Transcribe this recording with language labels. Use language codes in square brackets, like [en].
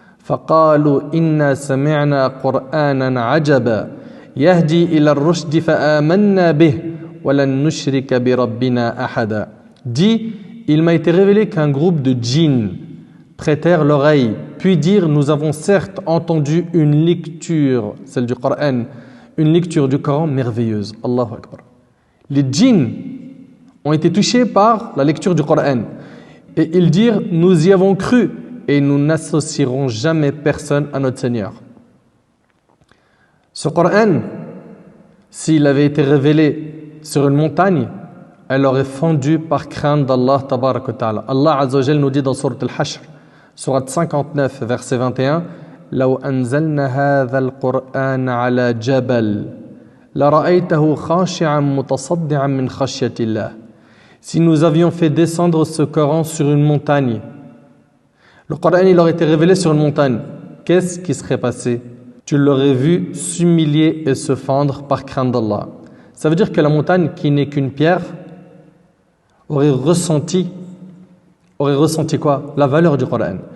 [ar] فقالوا إنا سمعنا قرآنا عجبا يهدي إلى الرشد فآمنا به ولن نشرك بربنا أحدا. [fr] Dit: il m'a été révélé qu'un groupe de djinns prêtèrent l'oreille, puis dirent: nous avons certes entendu une lecture, celle du Coran, une lecture du Coran merveilleuse. Allahu Akbar. Les djinns ont été touchés par la lecture du Coran. Et ils dirent, nous y avons cru et nous n'associerons jamais personne à notre Seigneur. Ce Coran, s'il avait été révélé sur une montagne, elle aurait fondu par crainte d'Allah tabarak wa ta'ala. Allah Azza wa Jal nous dit dans Sourate Al-Hashr, Sourate 59, verset 21, [ar] لو أنزلنا هذا القرآن على جبل لرأيته خاشعا متصدعا من خشية الله. [fr] Si nous avions fait descendre ce Coran sur une montagne, le Coran il aurait été révélé sur une montagne, qu'est-ce qui serait passé? Tu l'aurais vu s'humilier et se fendre par crainte d'Allah. Ça veut dire que la montagne qui n'est qu'une pierre aurait ressenti quoi? La valeur du Coran.